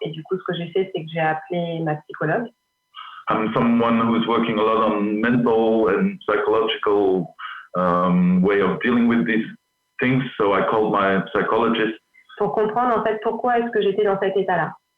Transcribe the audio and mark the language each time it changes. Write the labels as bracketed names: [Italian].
[French] Et du coup, ce que j'ai fait, c'est que j'ai appelé ma psychologue. [English] I'm someone who's working a lot on mental and psychological way of dealing with these things. So I called my psychologist. [French] Pour comprendre en fait pourquoi est-ce que j'étais dans cet état-là.